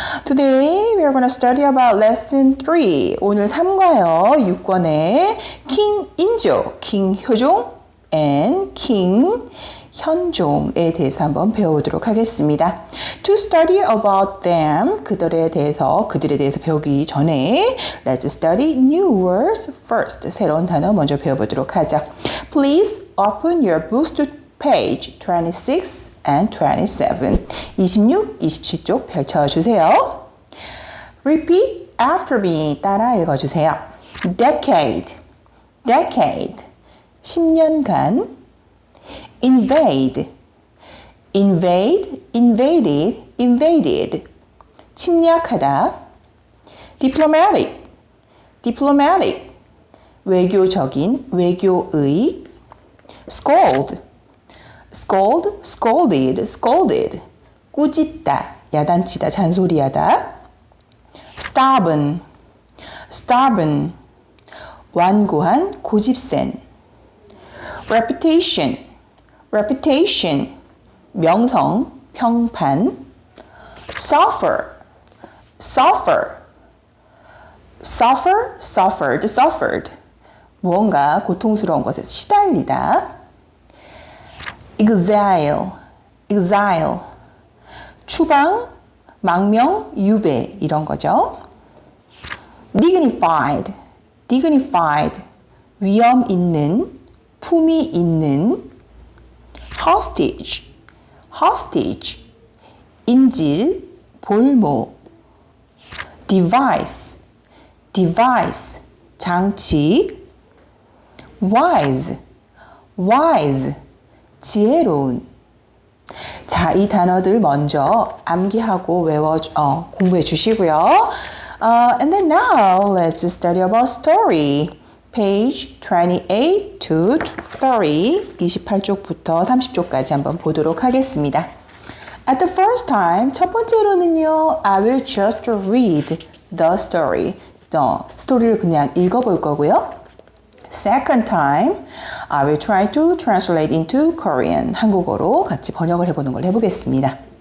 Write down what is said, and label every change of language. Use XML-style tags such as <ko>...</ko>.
<en>Today we are going to study about lesson 3.</en> <ko>오늘 3과요. 6권의 King 인조, King 효종 and King 현종에 대해서 한번 배워보도록 하겠습니다.</ko> <en>To study about them,</en> <ko>그들에 대해서 배우기 전에</ko> <en>Let's study new words first.</en> <ko>새로운 단어 먼저 배워보도록 하죠.</ko> <en>Please open your books to page 26 and 27.</en> <ko>26, 27쪽 펼쳐주세요.</ko> <en>Repeat after me.</en> <ko>따라 읽어주세요.</ko> <en>Decade, decade.</en> <ko>10년간.</ko> <en>Invade, invade, invaded, invaded.</en> <ko>침략하다.</ko> <en>Diplomatic, diplomatic.</en> <ko>외교적인, 외교의.</ko> <en>Scold, scold, scolded, scolded.</en> <ko>꾸짖다, 야단치다, 잔소리하다.</ko> <en>Stubborn, stubborn.</en> <ko>완고한, 고집센.</ko> <en>Reputation, reputation.</en> <ko>명성, 평판.</ko> <en>Suffer, suffer. Suffer, suffered, suffered.</en> <ko>무언가 고통스러운 것에 시달리다.</ko> <en>Exile, exile.</en> <ko>추방, 망명, 유배 이런 거죠.</ko> <en>Dignified, dignified.</en> <ko>위엄 있는, 품위 있는.</ko> <en>Hostage, hostage.</en> <ko>인질, 볼모.</ko> <en>Device, device.</en> <ko>장치.</ko> <en>Wise, wise.</en> <ko>지혜로운. 자, 이 단어들 먼저 암기하고 공부해 주시고요.</ko> <en>And then now let's study about story. Page 28 to 30,</en> <ko>28쪽부터 30쪽까지 한번 보도록 하겠습니다.</ko> <en>At the first time,</en> <ko>첫 번째로는요,</ko> <en>I will just read the story.</en> <ko>스토리를 그냥 읽어볼 거고요.</ko> <en>Second time, I will try to translate into Korean.</en> <ko>한국어로 같이 번역을 해보는 걸 해보겠습니다.</ko>